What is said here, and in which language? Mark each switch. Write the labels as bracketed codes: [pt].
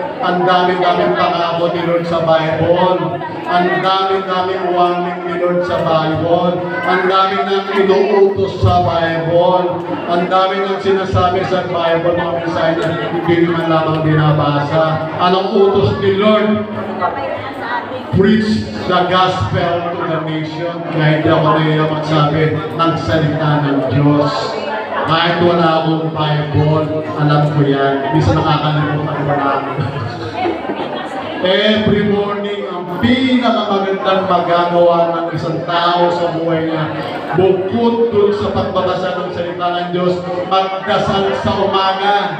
[tl] Ang daming pangako ni Lord sa Bible. Ang daming warning ni Lord sa Bible. Ang daming nang inuutos sa Bible. Ang daming nang sinasabi sa Bible, mga mensahe niya, hindi naman lamang binabasa. Anong utos ni Lord? [en] Preach the gospel to the nation. [tl] Kahit di ako nila magsabi ng salita ng Diyos. Kahit wala akong Bible, alam ko yan. Minsan nakakalimutan ko na. [en] Every morning, [tl] ang pinakamagandang magagawa ng isang tao sa buhay niya, bukod dun sa pagbabasa ng salita ng Diyos, magdasal sa umaga.